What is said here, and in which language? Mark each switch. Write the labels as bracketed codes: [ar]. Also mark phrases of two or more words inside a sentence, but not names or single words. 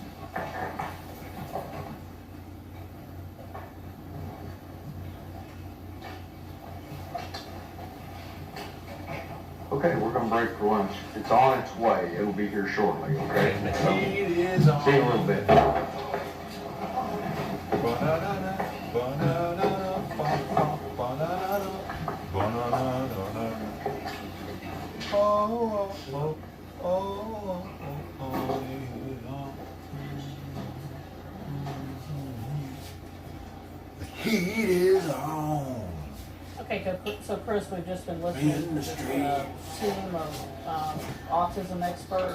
[en] Okay, we're gonna break for lunch. It's on its way. It'll be here shortly, okay? So, It is on. see you in a little bit. Ba-na-na-na, ba-na-na-na, ba-ba, ba-na-na-na, ba-na-na-na-na. Oh, oh, oh, oh, oh, the heat is on. Okay, so Chris, we've just been listening to this team of autism experts.